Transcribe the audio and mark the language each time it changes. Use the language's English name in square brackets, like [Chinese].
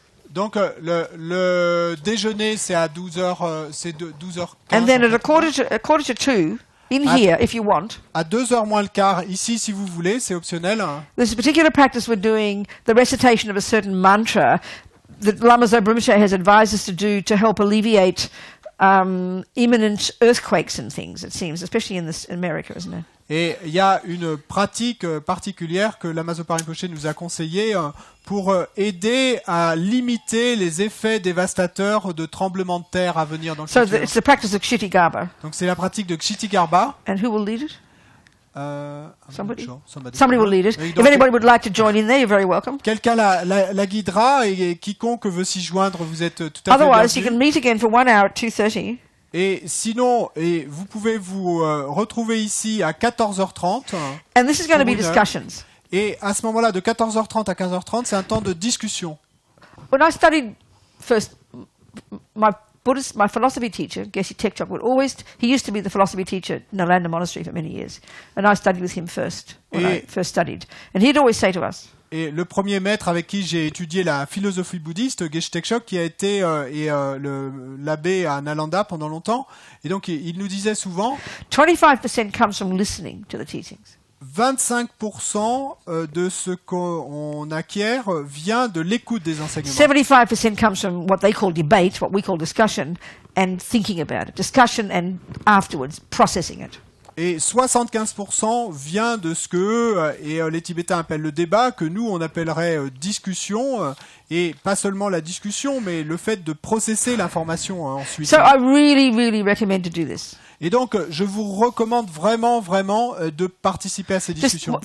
[French] Donc le déjeuner, c'est à 12h, c'est 12h15. [English] And then at a quarter to 2, in here, if you want, [French] À 2h moins le quart, ici, si vous voulez, c'est optionnel. [English] there's a particular practice we're doing, the recitation of a certain mantra that Lama Zopa Rinpoche has advised us to do to help alleviate imminent earthquakes and things, it seems, especially in America, isn't it? [French] Et il y a une pratique particulière que Lama Zopa Rinpoche nous a conseillée pour aider à limiter les effets dévastateurs de tremblements de terre à venir dans le [English] So [French] futur. [English] it's the practice of Kshitigarbha. [French] Donc c'est la pratique de Kshitigarbha. [English] And who will lead it? Somebody Somebody will lead it. [French] Et [English] If [French] donc, [English] anybody would like to join in there, you're very welcome. [French] quelqu'un la guidera et quiconque veut s'y joindre, vous êtes tout à fait [English] Otherwise, you can [French] bienvenus. [English] meet again for 1 hour at 2:30. [French] Et sinon, vous pouvez vous retrouver ici à 14h30. [English] And this is going to be [French] Pour une heure. [English] discussions. [French] Et à ce moment-là, de 14h30 à 15h30, c'est un temps de discussion. [English] When I studied first, my philosophy teacher, Geshe Tekchok, he used to be the philosophy teacher at Nalanda Monastery for many years. And I studied with him first, when I first studied. And he'd always say to us, [French] Et le premier maître avec qui j'ai étudié la philosophie bouddhiste, Geshe Tekchok, qui a été l'abbé à Nalanda pendant longtemps, et donc il nous disait souvent [English] 25% comes from listening to the teachings. [French] 25% de ce qu'on acquiert vient de l'écoute des enseignements. [English] 75% comes from what they call debate, what we call discussion, and thinking about it. Discussion and afterwards processing it. [French] Et 75% vient de ce que les Tibétains appellent le débat, que nous on appellerait discussion, et pas seulement la discussion, mais le fait de processer l'information ensuite. [English] So I really, really recommend to do this. [French] Et donc, je vous recommande vraiment de participer à ces discussions.